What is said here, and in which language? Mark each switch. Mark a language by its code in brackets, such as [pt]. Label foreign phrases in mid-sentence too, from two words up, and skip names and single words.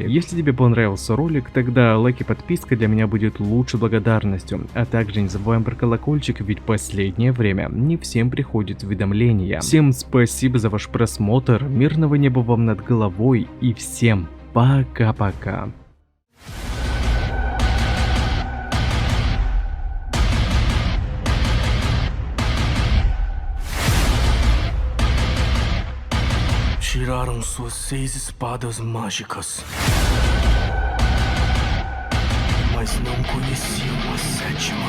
[ru] Если тебе понравился ролик, тогда лайк и подписка для меня будет лучшей благодарностью. А также не забываем про колокольчик, ведь последнее время не всем приходят уведомления. Всем спасибо за ваш просмотр, мирного неба вам над головой и всем пока-пока. [pt] Tiraram suas 6 espadas mágicas, mas não conheciam a 7ª.